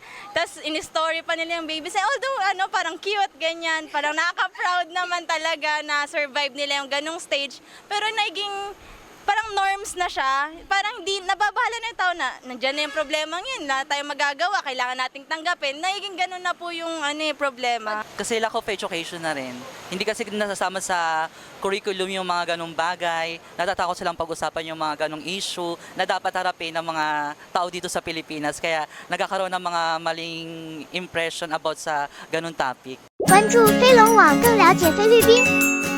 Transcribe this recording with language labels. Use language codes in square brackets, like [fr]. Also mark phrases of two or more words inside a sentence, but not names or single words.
[tl] Tapos in-story pa nila yung baby. Although, parang cute, ganyan. Parang nakaka-proud naman talaga na survive nila yung ganong stage. Pero naging parang norms na siya. Parang hindi, nababahala na yung tao na, nandiyan na yung problema yan, wala tayong magagawa, kailangan nating tanggapin. Naging ganun na po yung problema. Kasi [en] lack of education [tl] na rin. Hindi kasi nasasama sa curriculum yung mga ganong bagay. Natatakot silang pag-usapan yung mga ganong issue na dapat harapin ng mga tao dito sa Pilipinas. Kaya nagkakaroon ng mga maling [en] impression about [tl] sa ganong topic. [zh] 关注飞龙网，更了解菲律宾。